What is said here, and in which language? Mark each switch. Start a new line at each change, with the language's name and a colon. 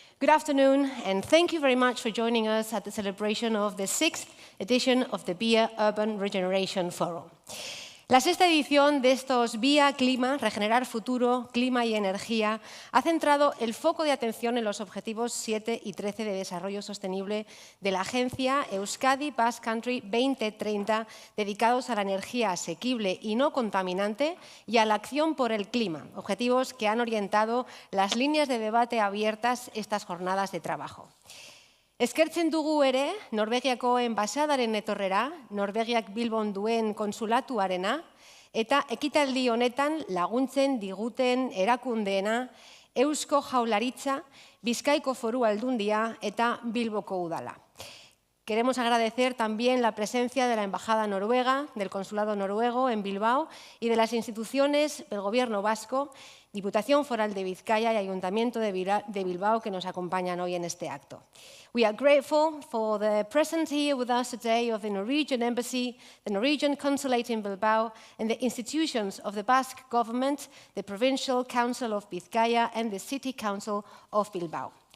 English: Good afternoon, and thank you very much for joining us at the celebration of the 6th edition of the Via Urban Regeneration Forum.
Spanish: La sexta edición de estos Via Clima, Regenerar Futuro, Clima y Energía, ha centrado el foco de atención en los objetivos 7 y 13 de desarrollo sostenible de la Agencia Euskadi Basque Country 2030, dedicados a la energía asequible y no contaminante y a la acción por el clima, objetivos que han orientado las líneas de debate abiertas estas jornadas de trabajo.
Basque: Eskertzen dugu ere, Norvegiako enbaxadaren etorrera, Norvegiak Bilbon duen konsulatuarena, eta ekitaldi honetan laguntzen diguten erakundeena, Eusko Jaurlaritza, Bizkaiko Foru Aldundia eta Bilboko Udala.
Spanish: Queremos agradecer también la presencia de la Embajada Noruega, del Consulado Noruego en Bilbao y de las instituciones del Gobierno vasco, Diputación Foral de Vizcaya y Ayuntamiento de Bilbao que nos acompañan hoy en este acto.
English: We are grateful for the presence here with us today of the Norwegian Embassy, the Norwegian Consulate in Bilbao, and the institutions of the Basque Government, the Provincial Council of Vizcaya and the City Council of Bilbao.